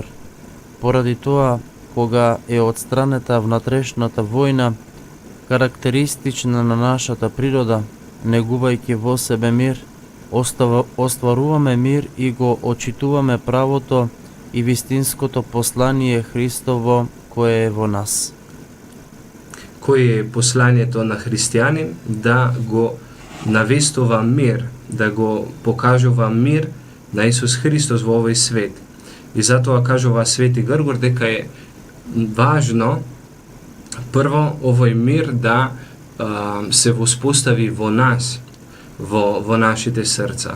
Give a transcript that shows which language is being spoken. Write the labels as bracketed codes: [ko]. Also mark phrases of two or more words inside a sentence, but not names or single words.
[mk] Поради тоа, кога е отстранета внатрешната војна, карактеристична на нашата природа, негувајќи во себе мир, остваруваме мир и го очитуваме правото и вистинското послание Христово кое е во нас. Koje je poslaniето на християнин? Да го навестува мир, да го покажува мир на Исус Христос во овој свет. И затоа кажува Свети Гргор дека е важно прво овој мир да се воспостави во нас, во нашите срца.